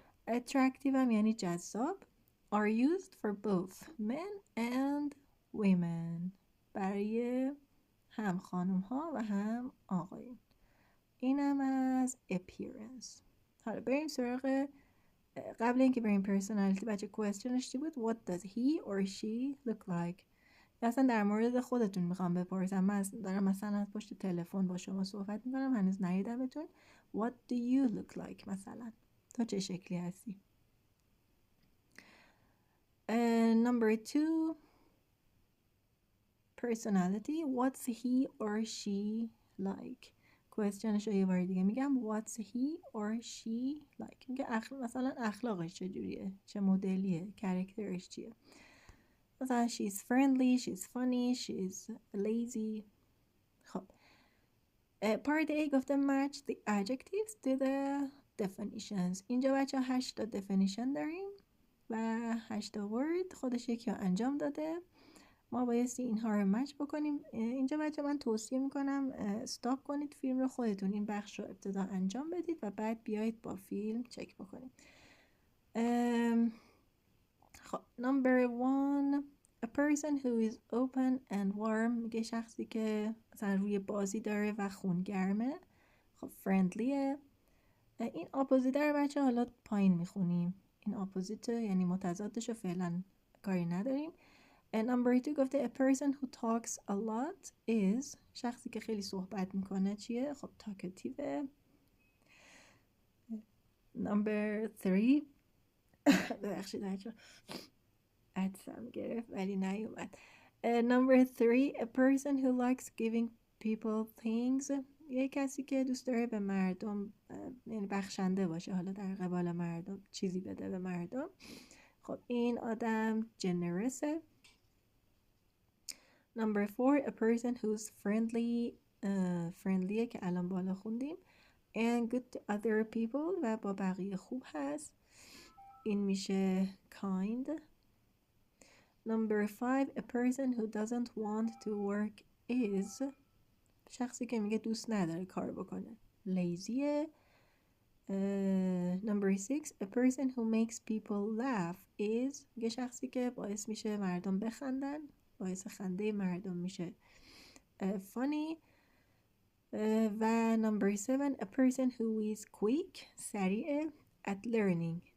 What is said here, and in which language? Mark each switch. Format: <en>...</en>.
<fa>attractive هم یعنی جذاب.</fa> <en>are used for both men and women.</en> <fa>برای هم خانم ها و هم آقایون. اینم از appearance. حالا بریم سراغ قبل اینکه بریم personality بچه questionش چی بود؟</fa> <en>What does he or she look like؟</en> <fa>اصلا در مورد خودتون میخوام بپرسم. من دارم مثلا از پشت تلفن با شما صحبت میکنم، هنوز ندیدمتون.</fa> <en>What do you look like؟</en> <fa>مثلا تو چه شکلی هستی؟</fa> <en>Number 2 personality. What's he or she like؟</en> <fa>کوئسچنش رو یه بار دیگه میگم.</fa> <en>What's he or she like؟</en> <fa>میگه مثلا اخلاقش چجوریه، چه مدلیه، کاراکترش چیه.</fa> <en>مثلا she's friendly, she's funny, she's lazy. خب part A گفته match the adjectives to the definitions.</en> <fa>اینجا بچه 8 تا definition داریم و 8 تا word. خودش یکی رو انجام داده، ما بایستی اینها رو مچ بکنیم. اینجا بچه من توصیه میکنم استاپ کنید فیلم رو، خودتون این بخش رو ابتدا انجام بدید و بعد بیایید با فیلم چک بکنید.</fa> <en>خب number 1 a person who is open and warm.</en> <fa>میگه شخصی که مثلا روی بازی داره و خونگرمه. خب friendlyه. این اپوزیت رو بچه حالا پایین میخونیم. این اپوزیت یعنی متضادش رو فعلا کاری نداریم.</fa> <en>number 2 گفته a person who talks a lot is.</en> <fa>شخصی که خیلی صحبت میکنه چیه؟ خب talkative. number 3 ببخشید بچه عدسم گرفت ولی نیومد.</fa> <en>number 3 a person who likes giving people things.</en> <fa>یه کسی که دوست داره به مردم یعنی بخشنده باشه، حالا در قبال مردم چیزی بده به مردم. خب این آدم generous.</fa> <en>number 4 a person who's friendly.</en> <fa>friendlyه که الان بالا خوندیم.</fa> <en>and good to other people</en> <fa>و با بقیه خوب هست. این میشه kind.</fa> <en>number 5 a person who doesn't want to work is.</en> <fa>شخصی که میگه دوست نداره کار بکنه.</fa> <en>lazy. number 6 a person who makes people laugh is.</en> <fa>میگه شخصی که باعث میشه مردم بخندن، باعث خنده مردم میشه funny.</fa> <en>و number 7 a person who is quick. سریع at learning.</en>